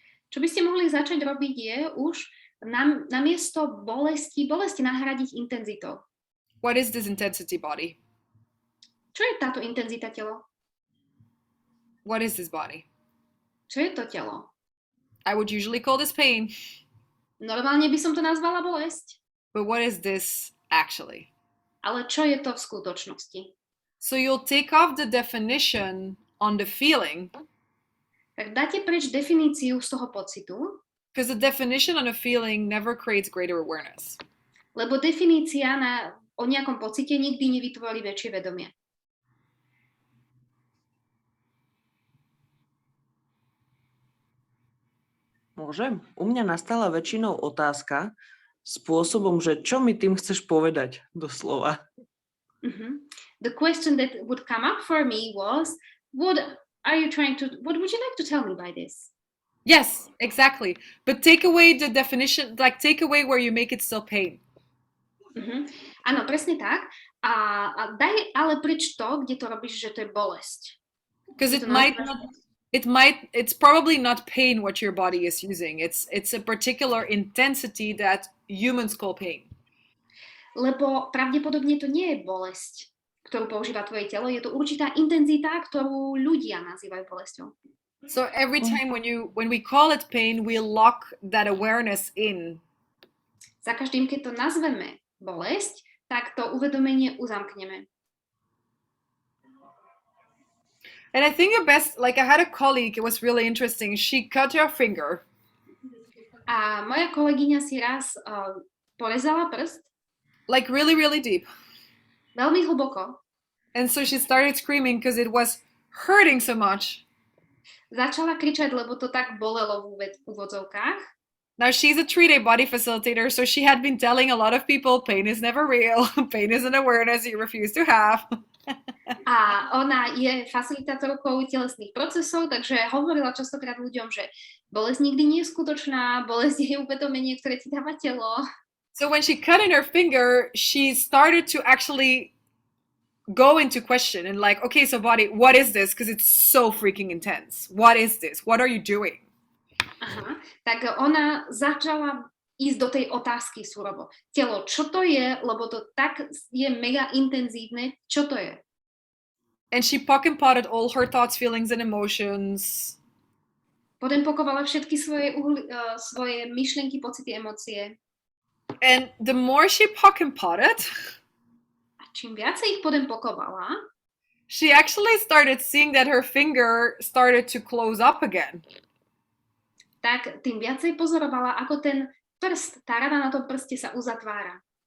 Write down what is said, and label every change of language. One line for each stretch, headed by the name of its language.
Slovak: Čo by ste mohli začať robiť je už namiesto bolesti nahradiť intenzitou.
English: What is this intensity body?
Slovak: Čo je táto intenzita telo?
English: What is this body?
Slovak: Čo je to telo?
English: I would usually call this pain.
Slovak: Normálne by som to nazvala bolesť.
English: But what is this actually?
Slovak: Ale čo je to v skutočnosti?
English: So you'll take off the definition on the feeling.
Slovak: Tak dáte preč definíciu z toho pocitu.
English: Because the definition on a feeling never creates greater awareness.
Slovak: Lebo definícia o nejakom pocite nikdy nevytvorí väčšie vedomie. Môžem? U mňa nastala väčšinou otázka spôsobom, že čo mi tým chceš povedať doslova.
English: The question that would come up for me was, what would you like to tell me by this? Yes, exactly. But take away the definition, like take away where you make it still pain.
Slovak: Áno, presne tak. A daj ale preč to, kde to robíš, že to je bolesť.
English: Because it's probably not pain what your body is using. It's a particular intensity that humans call pain.
Slovak: Lebo pravdepodobne to nie je bolesť, ktorú používa tvoje telo, je to určitá intenzita, ktorú ľudia nazývajú bolesťou.
English: So every time when we call it pain, we lock that awareness in.
Slovak: Za každým, keď to nazveme bolesť, tak to uvedomenie uzamkneme.
English: And I think I had a colleague, it was really interesting. She cut her finger.
Slovak: A moja kolegyňa si raz porezala prst.
English: Like really, really deep.
Slovak: Veľmi hlboko.
English: And so she started screaming because it was hurting so much.
Slovak: Začala kričať, lebo to tak bolelo v úvodzovkách.
English: Now she's a 3-day body facilitator, so she had been telling a lot of people pain is never real, pain is an awareness you refuse to have.
Slovak: A ona je facilitátorkou telesných procesov, takže hovorila častokrát ľuďom, že bolesť nikdy nie je skutočná, bolesť je uvedomenie, ktoré ti dáva telo.
English: So when she cut in her finger, she started to actually go into question and like, okay, so body, what is this? Because it's so freaking intense. What is this? What are you doing?
Slovak: Aha, tak ona začala ísť do tej otázky surovo. Telo, čo to je? Lebo to tak je mega intenzívne. Čo to je?
English: And she pock and potted all her thoughts, feelings and emotions.
Slovak: Podempokovala všetky svoje myšlienky, pocity, emócie.
English: And the more she pock and potted,
Slovak: čím viacej ich podempokovala,
English: she actually started seeing that her finger started to close up again.
Slovak: Tak tým viacej pozorovala, ako ten prst, tá rana na tom prste sa uzatvára.